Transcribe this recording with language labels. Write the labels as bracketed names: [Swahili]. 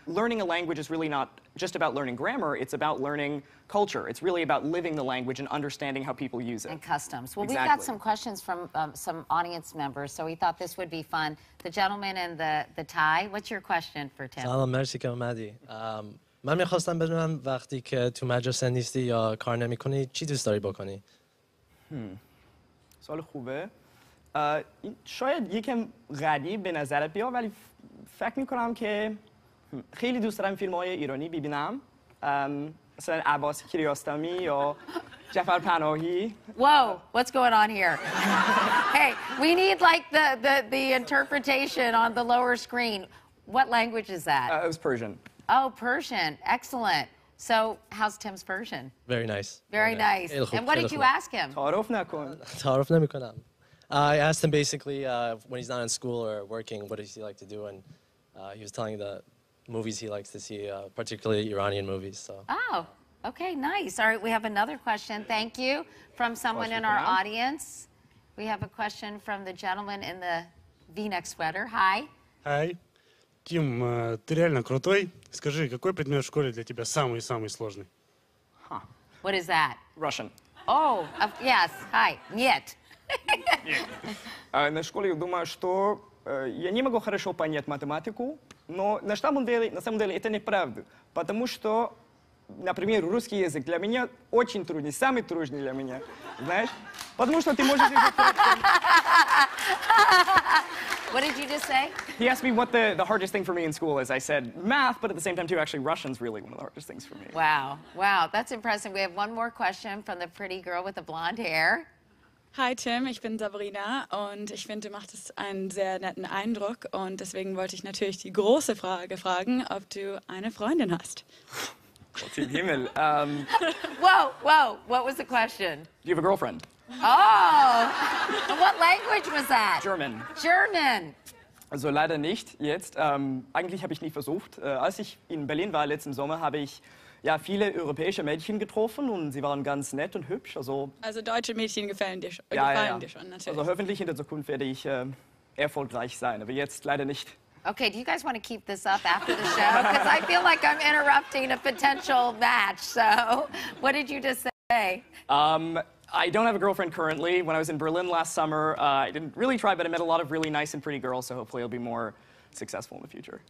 [English] Learning a language is really not just about learning grammar, it's about learning culture. It's really about living the language and understanding how people use it. And customs. Well, exactly. We've got some questions from some audience members, so we thought this would be fun. The gentleman in the tie, what's your question for Tim? [Persian] سلام، مرسی که اومدی. من میخواستم بدونم وقتی که تو مدرسه نیستی یا کار نمی‌کنی چی دوست داری بکنی؟ سوال خوبه. شاید یکم غریب به نظرت بیاد، ولی فکر می‌کنم که خیلی دوست دارم فیلم‌های ایرانی ببینم. مثلا عباس کیارستمی یا جعفر پناهی. [English] Whoa, what's going on here? Hey, we need like the interpretation on the lower screen. What language is that? It was Persian. Oh, Persian. Excellent. So, how's Tim's version? Very nice. Very nice. [Persian] خیلی خوب، [English] And what [Persian] خیلی [English] did you [Persian] خوب. [English] ask him? [Persian] تعارف نکن. تعارف نمی‌کنم. [English] I asked him basically when he's not in school or working, what does he like to do? And he was telling the movies he likes to see, particularly Iranian movies. So. Oh, okay, nice. All right, we have another question. Thank you from someone in our audience. We have a question from the gentleman in the V-neck sweater. Hi. [Russian] Ай, Тим, ты реально крутой. Скажи, какой предмет в школе для тебя самый-самый сложный? [English] What is that? Russian. Oh, yes. Hi. [Russian] Нет. На школе я думаю, что я не могу хорошо понять математику, но на самом деле это неправда. Потому что, например, русский язык для меня очень трудный, самый трудный для меня. Знаешь? Потому что ты можешь... [English] What did you just say? He asked me what the hardest thing for me in school is. I said math, but at the same time, too, actually, Russian's really one of the hardest things for me. Wow. Wow, that's impressive. We have one more question from the pretty girl with the blonde hair. [German] Hi Tim, ich bin Sabrina und ich finde, du machst einen sehr netten Eindruck und deswegen wollte ich natürlich die große Frage fragen, ob du eine Freundin hast. Gott im Himmel. [English] Whoa, what was the question? Do you have a girlfriend? Oh, what language was that? German. German. [German] Also leider nicht jetzt. Eigentlich habe ich nie versucht. Als ich in Berlin war letzten Sommer, habe ich ja viele europäische Mädchen getroffen und sie waren ganz nett und hübsch. Also deutsche Mädchen gefallen dir schon, ja. dir schon natürlich. Also hoffentlich in der Zukunft werde ich erfolgreich sein, aber jetzt leider nicht. [English] Okay, do you guys want to keep this up after the show? Because I feel like I'm interrupting a potential match. So, what did you just say? I don't have a girlfriend currently. When I was in Berlin last summer, I didn't really try, but I met a lot of really nice and pretty girls, so hopefully I'll be more successful in the future.